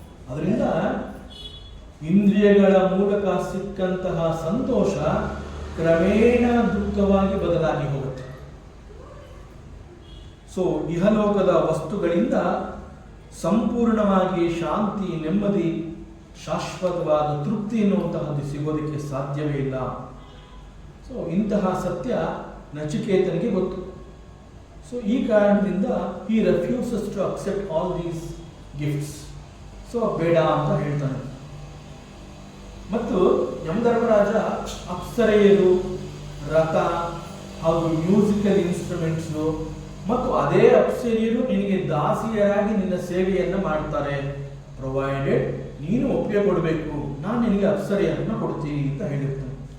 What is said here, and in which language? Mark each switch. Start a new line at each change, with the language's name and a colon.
Kannada: ಅದರಿಂದ ಇಂದ್ರಿಯಗಳ ಮೂಲಕ ಸಿಕ್ಕಂತಹ ಸಂತೋಷ ಕ್ರಮೇಣ ದುಃಖವಾಗಿ ಬದಲಾಗಿ ಹೋಗುತ್ತೆ. ಸೊ ಇಹಲೋಕದ ವಸ್ತುಗಳಿಂದ ಸಂಪೂರ್ಣವಾಗಿ ಶಾಂತಿ, ನೆಮ್ಮದಿ, ಶಾಶ್ವತವಾದ ತೃಪ್ತಿ ಎನ್ನುವಂತಹದ್ದು ಸಿಗೋದಕ್ಕೆ ಸಾಧ್ಯವೇ ಇಲ್ಲ. ಸೊ ಇಂತಹ ಸತ್ಯ ನಚಿಕೇತನಿಗೆ ಗೊತ್ತು. ಸೊ ಈ ಕಾರಣದಿಂದ
English: he refuses to accept all these gifts.
Kannada: So ಬೇಡ ಅಂತ ಹೇಳ್ತಾನೆ. ಮತ್ತು ಯಮಧರ್ಮರಾಜ ಅಪ್ಸರೆಯರು, ರಥ ಹಾಗೂ ಮ್ಯೂಸಿಕಲ್ ಇನ್ಸ್ಟ್ರೂಮೆಂಟ್ಸ್ ಮತ್ತು ಅದೇ ಅಪ್ಸರೆಯರು ನಿನಗೆ ದಾಸಿಯರಾಗಿ ನಿನ್ನ ಸೇವೆಯನ್ನು ಮಾಡ್ತಾರೆ, ಪ್ರೊವೈಡೆಡ್ ನೀನು ಒಪ್ಪಿಗೆ ಕೊಡಬೇಕು, ನಾನು ನಿನಗೆ ಅಪ್ಸರೆಯನ್ನು ಕೊಡ್ತೀನಿ ಅಂತ ಹೇಳಿರ್ತಾನೆ.